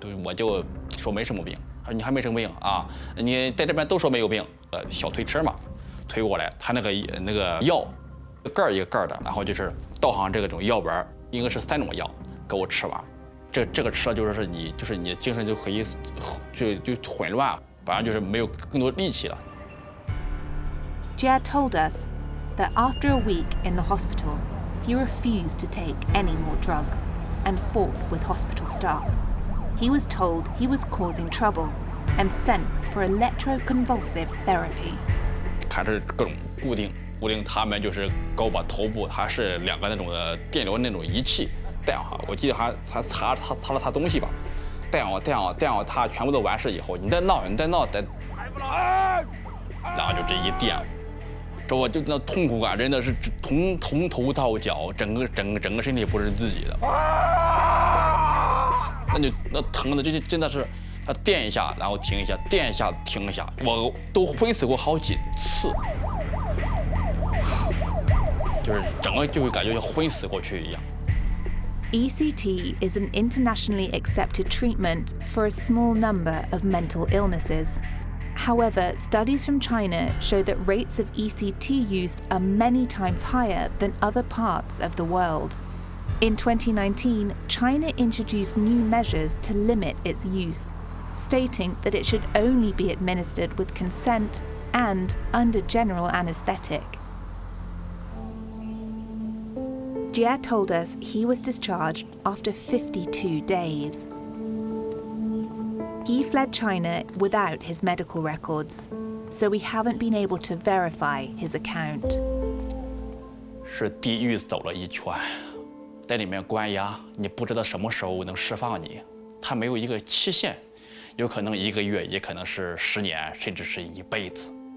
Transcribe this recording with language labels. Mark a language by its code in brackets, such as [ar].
[zh] 我就说没什么病，他说你还没什么病啊？你在这边都说没有病，小推车嘛，推过来，他那个药，盖一个盖的，然后就是倒上这种药丸，应该是3种药，给我吃完。这个吃了就是你精神就可以就混乱，反正就是没有更多力气了。 [en] Jie told us that after a week in the hospital, he refused to take any more drugs and fought with hospital staff. He was told he was causing trouble and sent for electroconvulsive therapy. [zh] 看是各种固定，他们就是给我把头部，它是2个那种的电流那种仪器戴上，我记得还擦了他东西吧，戴上它全部都完事以后，你再闹，然后就这一电，这我就那痛苦感真的是从头到脚，整个身体不是自己的，那疼的这真的是，它电一下然后停一下，电一下停一下，我都昏死过好几次，就是整个就会感觉像昏死过去一样。 [en] ECT is an internationally accepted treatment for a small number of mental illnesses. However, studies from China show that rates of ECT use are many times higher than other parts of the world. In 2019, China introduced new measures to limit its use, stating that it should only be administered with consent and under general anesthetic. Jie told us he was discharged after 52 days. He fled China without his medical records, so we haven't been able to verify his account. [zh] 是地狱走了一圈，在里面关押，你不知道什么时候能释放你，它没有一个期限，有可能1个月，也可能是10年，甚至是一辈子。